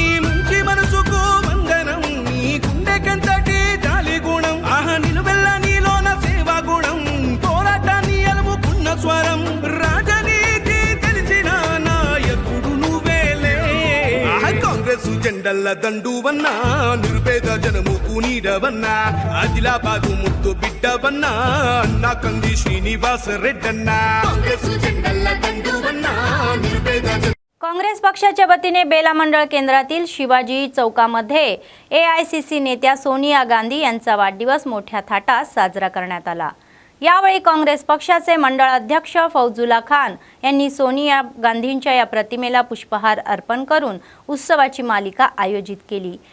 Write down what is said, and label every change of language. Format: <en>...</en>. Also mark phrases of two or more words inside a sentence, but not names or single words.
<te>మంచి మనసుకు వందనం నీ గుండెకంతటి జాలి గుణం ఆహా నిలువెల్ల నీలోన సేవా గుణం పోరాటాన్ని అలుముకున్న స్వరం రాజనీతి తెలిసిన నాయకుడు నువ్వేలే కాంగ్రెస్ జెండల్ల దండువన్నా నిర్భేద జనముకు నీడవన్నా ఆదిలాబాదు ముద్దు బిడ్డవన్నా అన్నా కంది శ్రీనివాస రెడ్డన్నా కాంగ్రెస్ జెండల్ల దండువన్నా నిర్పేద</te> <mr>काँग्रेस पक्षाच्या वतीने बेला मंडळ केंद्रातील शिवाजी चौकामध्ये AICC नेत्या सोनिया गांधी यांचा वाढदिवस मोठ्या थाटात साजरा करण्यात आला. यावेळी काँग्रेस पक्षाचे मंडळ अध्यक्ष फौजुल्ला खान यांनी सोनिया गांधींच्या या प्रतिमेला पुष्पहार अर्पण करून उत्सवाची मालिका आयोजित केली.</mr>